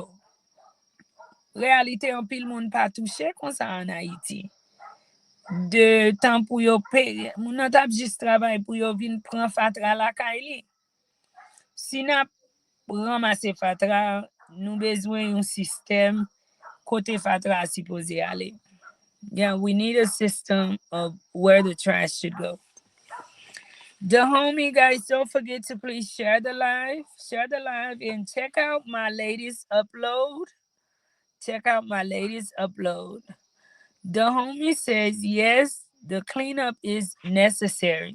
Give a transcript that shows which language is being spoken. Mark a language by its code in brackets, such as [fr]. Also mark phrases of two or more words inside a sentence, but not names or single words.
[ht] Realite an pil moun pa touche kon sa an Haiti. De tan pou yo peye, moun an tap jist travay pou yo vin pran fatra la kay li. Si na ramase fatra, nou bezwen yon sistem kote fatra supposé ale. [en] Yeah, we need a system of where the trash should go. The homie, guys, don't forget to please share the live, and check out my latest upload. Check out my latest upload. The homie says, yes, the cleanup is necessary.